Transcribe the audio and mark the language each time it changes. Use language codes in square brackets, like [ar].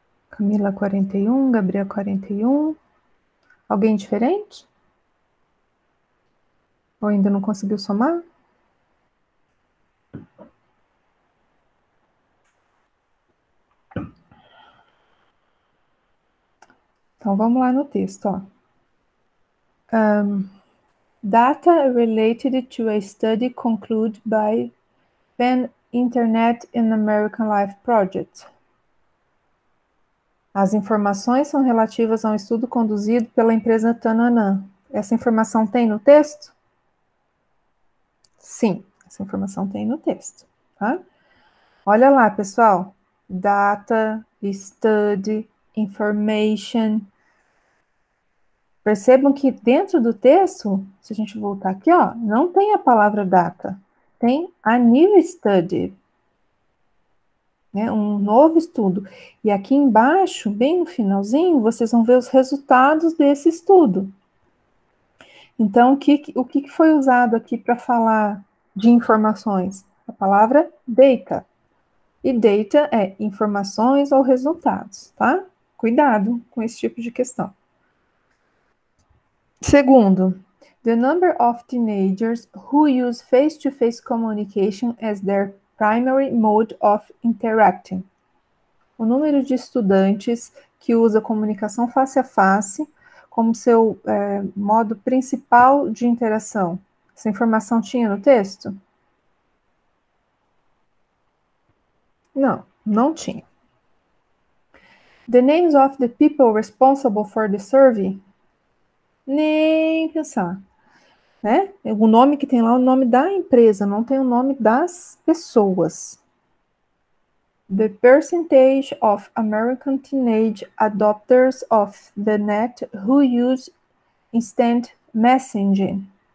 [pt] Camila 41, Gabriel 41. Alguém diferente? Ou ainda não conseguiu somar? Então vamos lá no texto, ó. [en] Data related to a study concluded by PEN Internet and American Life Project. [pt] As informações são relativas a um estudo conduzido pela empresa Tananã. Essa informação tem no texto? Sim, essa informação tem no texto, tá? Olha lá, pessoal. [en] Data, study, information. [pt] Percebam que dentro do texto, se a gente voltar aqui, ó, não tem a palavra data. Tem a [en] new study. [pt] Né, um novo estudo. E aqui embaixo, bem no finalzinho, vocês vão ver os resultados desse estudo. Então, o que foi usado aqui para falar de informações? A palavra data. E data é informações ou resultados, tá? Cuidado com esse tipo de questão. Segundo, [en] the number of teenagers who use face-to-face communication as their primary mode of interacting. [pt] O número de estudantes que usa comunicação face a face como seu modo principal de interação. Essa informação tinha no texto? Não, não tinha. [en] The names of the people responsible for the survey? [pt] Nem pensar. Né? O nome que tem lá é o nome da empresa, não tem o nome das pessoas. [en] The percentage of American teenage adopters of the net who use instant messaging.